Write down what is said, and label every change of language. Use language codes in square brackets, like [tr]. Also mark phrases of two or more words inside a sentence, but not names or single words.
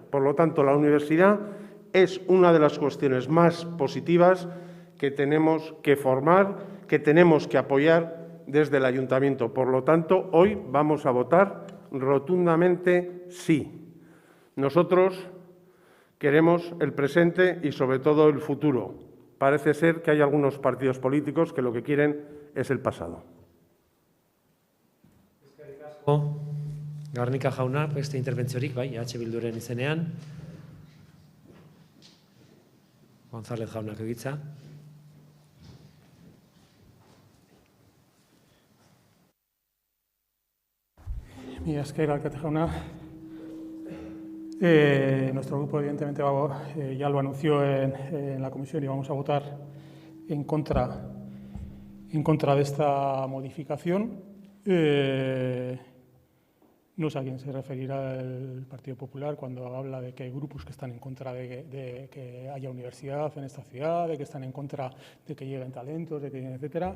[es] Por lo tanto, la universidad es una de las cuestiones más positivas que tenemos que formar, que tenemos que apoyar desde el Ayuntamiento. Por lo tanto, hoy vamos a votar rotundamente sí. Nosotros queremos el presente y, sobre todo, el futuro. Parece ser que hay algunos partidos políticos que lo que quieren es el pasado. [eu] Garnica jauna, beste interbentziorik, bai, Bilduren izenean. González jaunak egitza. Mila esker, alkate jauna. [es] Nuestro grupo, evidentemente, ya lo anunció en la comisión y vamos a votar en contra de esta modificación. No sé a quién se referirá el Partido Popular cuando habla de que hay grupos que están en contra de que haya universidad en esta ciudad, de que están en contra de que lleguen talentos, etcétera.